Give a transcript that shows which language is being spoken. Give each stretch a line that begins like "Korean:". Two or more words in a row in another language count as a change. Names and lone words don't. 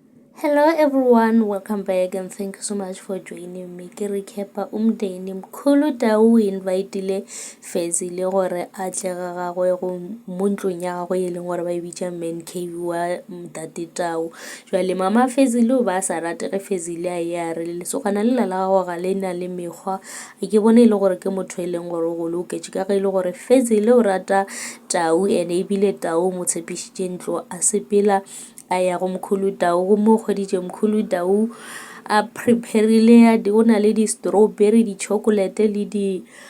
English: Hello everyone, welcome back and thank you so much for joining me.
Northern Sotho: Ke recapa umndeni mkhulu Tau invite Fezile gore a tle ga gagwe go mo ntlong ya gagwe e leng gore ba e bitša
English: man cave
Northern Sotho: wa Mtate Tau. Jwale mama Fezile o ba sa rate ge Fezile a ya re lesogana le la gago ga le na le mekgwa a ke bone e le gore ke motho e leng gore go loketše ka ge e le gore Fezile o rata Tau ene ebile Tau mo tshepišitše ntlo a sepela a ya go mkhulu Tau go mo kgoditše mkhulu Tau a preparile go na le di-strawberry di-chocolate le di